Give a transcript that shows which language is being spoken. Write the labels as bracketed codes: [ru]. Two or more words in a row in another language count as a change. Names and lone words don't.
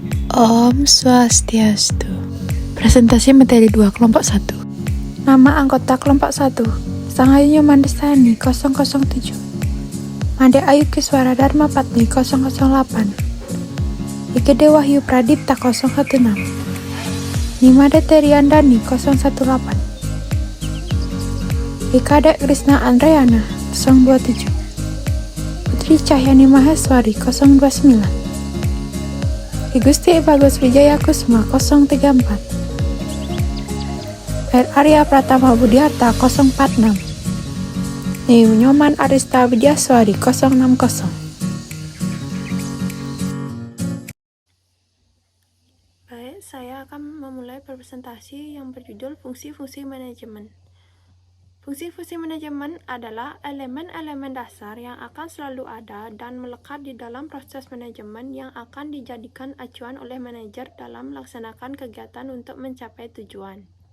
[ban] Om Swastiastu. [id] Presentasi materi 2 kelompok 1. Nama anggota kelompok 1: Sangayu Mandesani 007, Made Ayu Kiswara Dharma Patni 008, Ikede Wahyu Pradipta 016, Nimade Teriandani 018, Ikade Krisna Andreana 027, Putri Cahyani Maheswari 029, Ki Gusti Bagus Wijaya Kusuma 034, R. Arya Pratama Budiarta 046, Niu Nyoman Arista Widyaswari 060. Baik, saya akan memulai presentasi yang berjudul Fungsi-fungsi manajemen. Fungsi-fungsi manajemen adalah elemen-elemen dasar yang akan selalu ada dan melekat di dalam proses manajemen yang akan dijadikan acuan oleh manajer dalam melaksanakan kegiatan untuk mencapai tujuan.